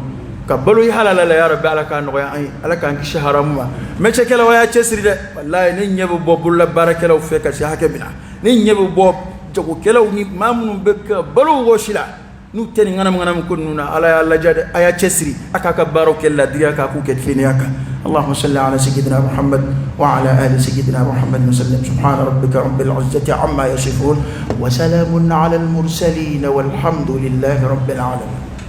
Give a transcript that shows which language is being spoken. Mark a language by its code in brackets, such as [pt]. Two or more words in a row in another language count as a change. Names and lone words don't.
[bm] ka balo i halala la [ar] يا ربي [bm] ala k'a nɔgɔya an ye ala k'an kisi haramu ma métier-kɛlaw y'a cɛsiri dɛ walayi ne ɲɛ bɛ bɔ bololabaarakɛlaw fɛ ka se hakɛ min na ne ɲɛ bɛ bɔ jagokɛlaw ni maa minnu bɛ ka balo wɔsi la n'u tɛ nin ŋanamu ko ninnu na ala y'a lajɛ dɛ a y'a cɛsiri a k'a ka baaraw kɛ ladiriya k'a k'u kɛ tilennenya kan [ar] اللهم صل على سيدنا محمد وعلى آل سيدنا محمد وسلم سبحان ربك رب العزة عما يصفون وسلام على المرسلين والحمد لله رب العالمين